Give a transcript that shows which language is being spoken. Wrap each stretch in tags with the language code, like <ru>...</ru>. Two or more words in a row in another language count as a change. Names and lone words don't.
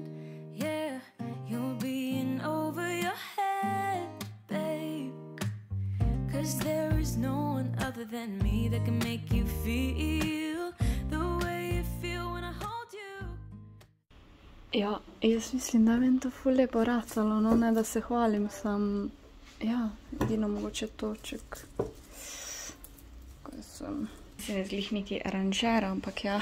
<en>Yeah, you're being over your head, babe. 'Cause there is no one other than me that can make you feel the way you feel when I hold you.</en> <sl>Ja, jaz mislim, da vem to ful lepo ratalo, no, ne da se hvalim, sam, ja, edino mogoče toček, ko sem se ne zglih niti aranžera, ampak ja.</sl>